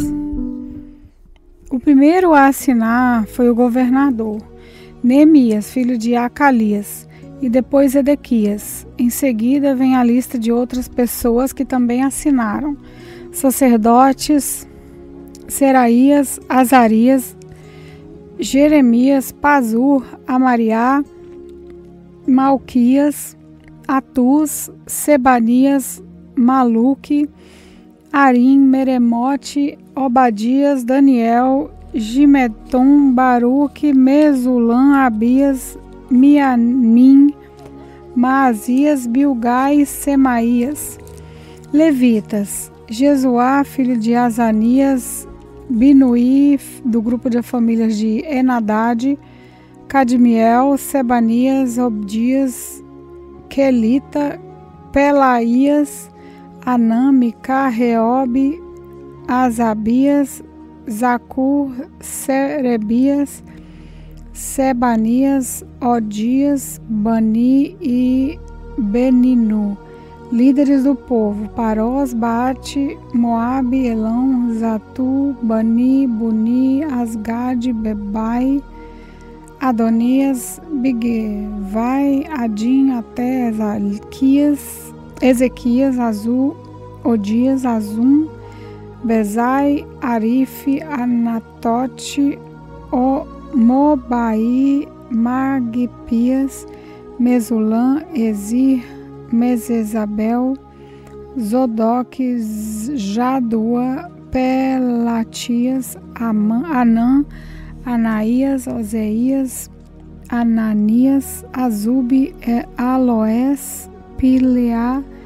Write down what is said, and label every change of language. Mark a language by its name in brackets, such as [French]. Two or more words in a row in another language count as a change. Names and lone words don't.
[Portuguese] O primeiro a assinar foi o governador, Neemias, filho de Acalias, e depois Edequias. Em seguida vem a lista de outras pessoas que também assinaram: sacerdotes, Seraías, Azarias, Jeremias, Pazur, Amariá, Malquias, Atuz, Sebanias, Maluque, Arim, Meremote, Obadias, Daniel, Gimeton, Baruque, Mesulã, Abias, Mianim, Maasias, Bilgai, Semaías. Levitas: Jesuá, filho de Azanias, Binuí, do grupo de famílias de Enadad, Cadmiel, Sebanias, Obdias, Quelita, Pelaías, Anã, Micá, Reobe, Azabias, Zacur, Serebias, Sebanias, Odias, Bani e Beninu. Líderes do povo: Parós, Baate, Moabe, Elão, Zatu, Bani, Buni, Asgade, Bebai, Adonias, Bigvai, Adim, até Ezequias, Azul, Odias, Azum, Bezai, Arife, Anatote, Mobai, Magpias, Mesulã, Ezir, Mesesabel, Zodoque, Jadua, Pelatias, Anã, Anaías, Oseias, Ananias, Azube, Aloés, Pileá,